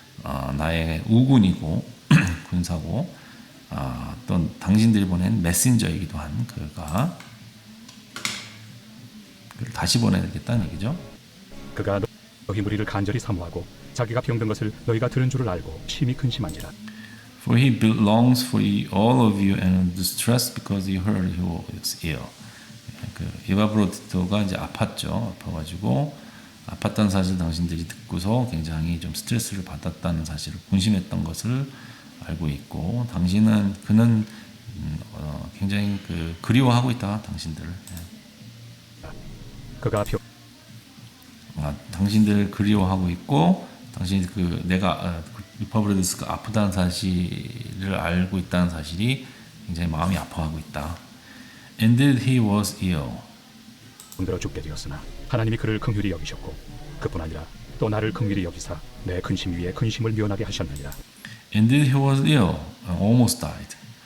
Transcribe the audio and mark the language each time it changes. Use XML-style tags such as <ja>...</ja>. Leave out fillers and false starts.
<ko>나의 우군이고 군사고 또 당신들이 보낸 메신저이기도 한 그가 그를 다시 보내겠다는 얘기죠. 그가 너희 무리를 간절히 사모하고 자기가 병든 것을 너희가 들은 줄을 알고 심히 근심한지라.</ko> <en>For he belongs for all of you and distressed because you heard he was ill.</en> <ko>그 에바브로디토가 이제 아파가지고 아팠다는 사실 당신들이 듣고서 굉장히 좀 스트레스를 받았다는 사실을 군심했던 것을 알고 있고 그는 굉장히 그리워하고 있다 당신들을. 그가 당신들 그리워하고 있고 당신이 내가 에바브로디토가 아프다는 사실을 알고 있다는 사실이 굉장히 마음이 아파하고 있다.</ko> <en>Indeed he was ill.</en> <ko>병들어 죽게 되었으나 하나님이 그를 긍휼히 여기셨고 그뿐 아니라 또 나를 긍휼히 여기사 내 근심 위에 근심을 면하게 하셨느니라.</ko> <en>Indeed he was ill, almost died.</en>